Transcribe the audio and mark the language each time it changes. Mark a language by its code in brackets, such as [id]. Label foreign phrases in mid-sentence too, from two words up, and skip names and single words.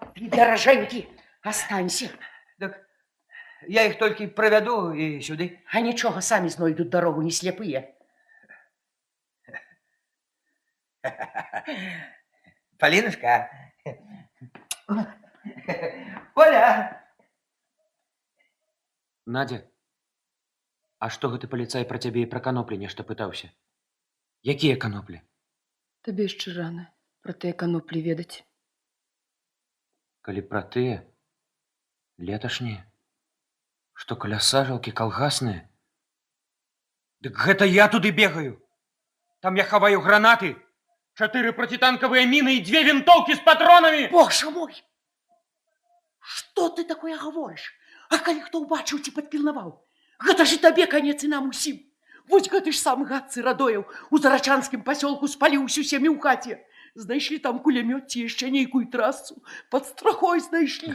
[be] Даражэнькі, астанься. [ru] Так я их только проведу и сюды. [be] А нічога, самі знойдуть дорогу, не слепые. Полинушка. Поля. Надя, а што гэты паліцай пра цябе і пра каноплі нешта пытаўся? Якія каноплі? Табе яшчэ рана пра тыя каноплі ведаць. Калі пра тыя, леташнія, што каля сажалкі калгасныя? Дык гэта я туды бегаю. Там я хаваю гранаты, [ru] 4 протитанковые мины и 2 винтовки с патронами. [be] Боже мой! Што ты такое гаворыш? А калі хто ўбачыў ці падпільнаваў? Гэта ж і табе канец і нам усім. Вось гэты ж сам гад Сырадоеў у Зарачанскім пасёлку спаліў усю сям'ю ў хаце. Знайшлі там кулямёт ці яшчэ нейкую трасцу. Пад страхой знайшлі.